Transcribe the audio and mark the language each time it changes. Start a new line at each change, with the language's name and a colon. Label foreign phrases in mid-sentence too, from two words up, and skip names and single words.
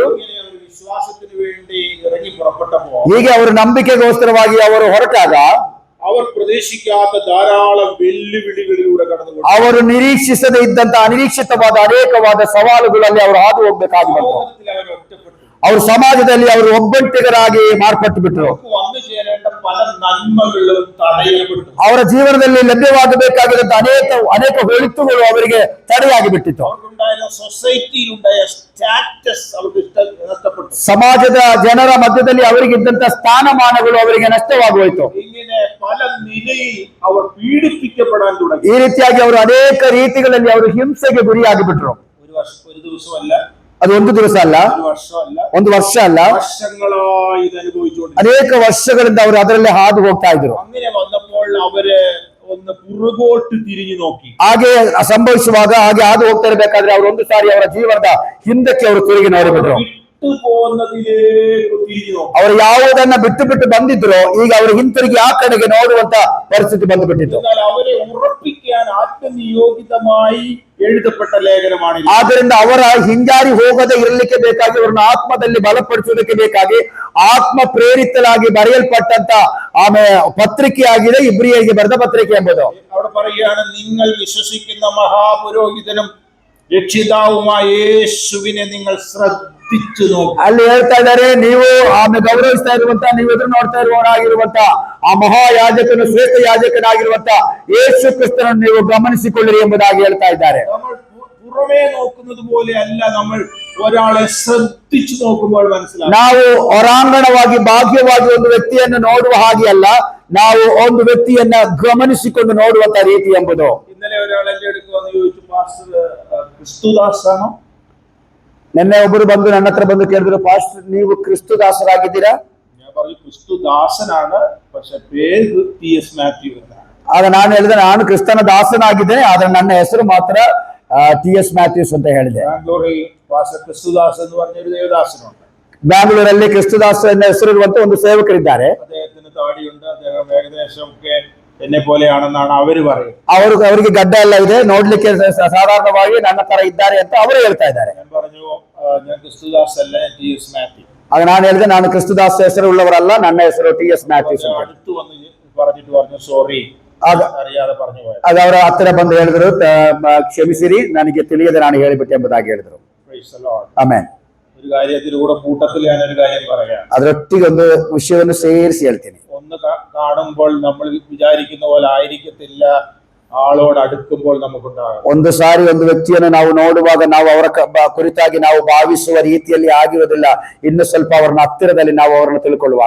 Malayalam: ഇങ്ങനെ അവർ വിശ്വാസത്തിന് വേണ്ടി ഇറങ്ങി പുറപ്പെട്ടപ്പോൾ
Kannada: ಹೀಗೆ ಅವರು ನಂಬಿಕೆಗೋಸ್ಕರವಾಗಿ ಅವರು ಹೊರಟಾಗ
Malayalam: അവർ പ്രതീക്ഷിക്കാത്ത ധാരാളം വെല്ലുവിളികളിലൂടെ കടന്നു.
Kannada: ಅವರು ನಿರೀಕ್ಷಿಸದೇ ಇದ್ದಂತ ಅನಿರೀಕ್ಷಿತವಾದ ಅನೇಕವಾದ ಸವಾಲುಗಳಲ್ಲಿ ಅವರು ಹಾದು ಹೋಗ್ಬೇಕಾಗಿ ಬಂತು.
Malayalam: അവർ ഒറ്റപ്പെട്ടു.
Kannada: ಅವರು ಸಮಾಜದಲ್ಲಿ ಅವರು ಒಬ್ಬಂಟಿಗರಾಗಿ ಮಾರ್ಪಟ್ಟು ಬಿಟ್ರು.
Malayalam: വന്നു ചേരേണ്ട പല നന്മകളും തടയപ്പെട്ടു.
Kannada: ಅವರ ಜೀವನದಲ್ಲಿ ಲಭ್ಯವಾಗಬೇಕಾಗಿದ್ದಂತ ಅನೇಕ ಒಳಿತುಗಳು ಅವರಿಗೆ ತಡೆಯಾಗಿ ಬಿಟ್ಟಿತ್ತು.
Malayalam: അവർക്കുണ്ടായ സൊസൈറ്റിയിലുണ്ടായ സ്റ്റാറ്റസ് അവർക്ക് നഷ്ടപ്പെട്ടു.
Kannada: ಸಮಾಜದ ಜನರ ಮಧ್ಯದಲ್ಲಿ ಅವರಿಗಿದ್ದಂತ ಸ್ಥಾನಮಾನಗಳು ಅವರಿಗೆ ನಷ್ಟವಾಗೋಯ್ತು.
Malayalam: ഇങ്ങനെ പല നിലയിൽ അവർ പീഡിപ്പിക്കപ്പെടാൻ തുടങ്ങി.
Kannada: ಈ ರೀತಿಯಾಗಿ ಅವರು ಅನೇಕ ರೀತಿಗಳಲ್ಲಿ ಅವರು ಹಿಂಸೆಗೆ ಗುರಿಯಾಗಿ ಬಿಟ್ರು.
Malayalam: ഒരു ദിവസമല്ല,
Kannada: ಅದು ಒಂದು ದಿವಸ ಅಲ್ಲ,
Malayalam: ഒരു വർഷമല്ല,
Kannada: ಒಂದು ವರ್ಷ ಅಲ್ಲ,
Malayalam: വർഷങ്ങളായി ഇത് അനുഭവിച്ചുകൊണ്ടിരുന്നു.
Kannada: ಅನೇಕ ವರ್ಷಗಳಿಂದ ಅವರು ಅದರಲ್ಲಿ ಹಾದು ಹೋಗ್ತಾ ಇದ್ರು.
Malayalam: അങ്ങനെ വന്നപ്പോൾ അവര് ഒന്ന് പുറകോട്ട് തിരിഞ്ഞു നോക്കി.
Kannada: ಹಾಗೆ ಸಂಭವಿಸುವಾಗ ಹಾಗೆ ಹಾದು ಹೋಗ್ತಾ ಇರಬೇಕಾದ್ರೆ ಅವರು ಒಂದು ಸಾರಿ ಅವರ ಜೀವನದ ಹಿಂದಕ್ಕೆ ಅವರು ತಿರುಗಿ ನೋಡಿಬಿಟ್ರು.
Malayalam: വിട്ടു പോകുന്നതിലേക്ക് തിരിഞ്ഞു നോക്കി.
Kannada: ಅವರು ಯಾವುದನ್ನ ಬಿಟ್ಟು ಬಂದಿದ್ರು ಈಗ ಅವರು ಹಿಂತಿರುಗಿ ಆ ಕಡೆಗೆ ನೋಡುವಂತ ಪರಿಸ್ಥಿತಿ ಬಂದು ಬಿಟ್ಟಿತ್ತು.
Malayalam: എന്നാൽ അവരെ ഉറപ്പിക്കാൻ ആത്മനിയോഗിതമായി എഴുതപ്പെട്ട ലേഖനമാണ്.
Kannada: ಆದ್ದರಿಂದ ಅವರ ಹಿಂಜಾರಿ ಹೋಗದೆ ಇರಲಿಕ್ಕೆ ಬೇಕಾಗಿ ಅವರನ್ನು ಆತ್ಮದಲ್ಲಿ ಬಲಪಡಿಸುವುದಕ್ಕೆ ಬೇಕಾಗಿ ಆತ್ಮ ಪ್ರೇರಿತರಾಗಿ ಬರೆಯಲ್ಪಟ್ಟಂತ ಆಮೇಲೆ ಪತ್ರಿಕೆಯಾಗಿದೆ ಇಬ್ರಿಯರಿಗೆ ಬರೆದ ಪತ್ರಿಕೆ ಎಂಬುದು.
Malayalam: അവിടെ പറയുകയാണ്, നിങ്ങൾ വിശ്വസിക്കുന്ന മഹാപുരോഹിതനും രക്ഷിതാവുമായ യേശുവിനെ നിങ്ങൾ ശ്രദ്ധിച്ചു നോക്കി.
Kannada: ಅಲ್ಲಿ ಹೇಳ್ತಾ ಇದ್ದಾರೆ, ನೀವು ಆಮೇಲೆ ಗೌರವಿಸ್ತಾ ಇರುವಂತ, ನೀವು ಎದುರು ನೋಡ್ತಾ ಇರುವವರಾಗಿರುವಂತ ಆ ಮಹಾಯಾಜಕನು ಶ್ರೇಷ್ಠ ಯಾಜಕನಾಗಿರುವಂತ ಯೇಸು ಕ್ರಿಸ್ತನನ್ನು ನೀವು ಗಮನಿಸಿಕೊಳ್ಳಿರಿ ಎಂಬುದಾಗಿ ಹೇಳ್ತಾ ಇದ್ದಾರೆ.
Malayalam: നമ്മൾ പുറമേ നോക്കുന്നത് പോലെ അല്ല, നമ്മൾ ഒരാളെ ശ്രദ്ധിച്ചു നോക്കുമ്പോൾ മനസ്സിലാവും.
Kannada: ನಾವು ಹೊರಾಂಗಣವಾಗಿ ಬಾಹ್ಯವಾಗಿ ಒಂದು ವ್ಯಕ್ತಿಯನ್ನು ನೋಡುವ ಹಾಗೆ ಅಲ್ಲ, ನಾವು ಒಂದು ವ್ಯಕ್ತಿಯನ್ನ ಗಮನಿಸಿಕೊಂಡು ನೋಡುವಂತ ರೀತಿ ಎಂಬುದು.
Malayalam: ഇന്നലെ ഒരാൾ എന്റെ അടുത്ത് വന്ന് ചോദിച്ചു, പാസ്റ്റർ ക്രിസ്തുദാസ് ആണോ?
Kannada: ನಿನ್ನೆ ಒಬ್ಬರು ಬಂದು ನನ್ನ ಹತ್ರ ಬಂದು ಕೇಳಿದ್ರು, ಪಾಸ್ಟರ್ ನೀವು ಕ್ರಿಸ್ತದಾಸರಾಗಿದ್ದೀರಾ?
Malayalam: ഞാൻ പറഞ്ഞു, ക്രിസ്തുദാസനാണ്, പക്ഷെ പേര് TS മാത്യു എന്നാണ്.
Kannada: ಆಗ ನಾನು ಹೇಳಿದೆ, ನಾನು ಕ್ರಿಸ್ತನ ದಾಸನಾಗಿದ್ದೇನೆ, ಆದ್ರೆ ನನ್ನ ಹೆಸರು ಮಾತ್ರ TS ಮ್ಯಾಥ್ಯೂಸ್ ಅಂತ ಹೇಳಿದೆ.
Malayalam: ബാംഗ്ലൂരിൽ പാസ്റ്റർ ക്രിസ്തുദാസ് എന്ന് പറഞ്ഞൊരു ദേവദാസനുണ്ട്.
Kannada: ಬ್ಯಾಂಗ್ಳೂರಲ್ಲಿ ಕ್ರಿಸ್ತದಾಸ ಎನ್ನ ಹೆಸರಿರುವಂತ ಒಂದು ಸೇವಕರಿದ್ದಾರೆ.
Malayalam: അദ്ദേഹത്തിന് താടിയുണ്ട്, അദ്ദേഹം ഏകദേശം ഒക്കെ എന്നെ പോലെയാണെന്നാണ് അവര് പറയുന്നത്.
Kannada: ಅವರಿಗೆ ಗಡ್ಡ ಎಲ್ಲ ಇದೆ, ನೋಡ್ಲಿಕ್ಕೆ ಸಾಧಾರಣವಾಗಿ ನನ್ನ ತರ ಇದ್ದಾರೆ ಅಂತ ಅವರು ಹೇಳ್ತಾ ಇದ್ದಾರೆ.
Malayalam: ഞാൻ പറഞ്ഞു, ഞാൻ ക്രിസ്തുദാസ് അല്ല, ഞാൻ TS മാത്യു.
Kannada: ಆಗ ನಾನು ಹೇಳಿದೆ, ನಾನು ಕ್ರಿಸ್ತದಾಸ ಹೆಸರು ಉಳ್ಳವರಲ್ಲ, ನನ್ನ ಹೆಸರು TS ಮ್ಯಾಥ್ಯೂಸ್ ಅಂತ.
Malayalam: അടുത്ത് വന്ന് പറഞ്ഞിട്ട് പറഞ്ഞു, സോറി, അറിയാതെ പറഞ്ഞു പോയത്.
Kannada: ಆಗ ಅವರ ಹತ್ತಿರ ಬಂದು ಹೇಳಿದ್ರು, ಕ್ಷಮಿಸಿರಿ, ನನಗೆ ತಿಳಿಯದೆ ನಾನು ಹೇಳಿಬಿಟ್ಟೆ ಎಂಬುದಾಗಿ ಹೇಳಿದ್ರು.
English: Praise the Lord.
Kannada: ಆಮೇನ್.
Malayalam: ഒരു കാര്യത്തിലൂടെ കൂട്ടത്തിൽ ഞാനൊരു കാര്യം പറയാം.
Kannada: ಅದರೊಟ್ಟಿಗೆ ಒಂದು ವಿಷಯವನ್ನು ಸೇರಿಸಿ ಹೇಳ್ತೀನಿ.
Malayalam: ഒന്ന് കാണുമ്പോൾ നമ്മൾ വിചാരിക്കുന്ന പോലെ ആയിരിക്കത്തില്ല, ആളോട് അടുക്കുമ്പോൾ നമുക്കുണ്ടാകും.
Kannada: ಒಂದು ಸಾರಿ ಒಂದು ವ್ಯಕ್ತಿಯನ್ನು ನಾವು ನೋಡುವಾಗ ನಾವು ಅವರ ಕುರಿತಾಗಿ ನಾವು ಭಾವಿಸುವ ರೀತಿಯಲ್ಲಿ ಆಗಿರೋದಿಲ್ಲ, ಇನ್ನು ಸ್ವಲ್ಪ ಅವರನ್ನ ಹತ್ತಿರದಲ್ಲಿ ನಾವು ಅವರನ್ನು ತಿಳ್ಕೊಳ್ಳುವಾಗ.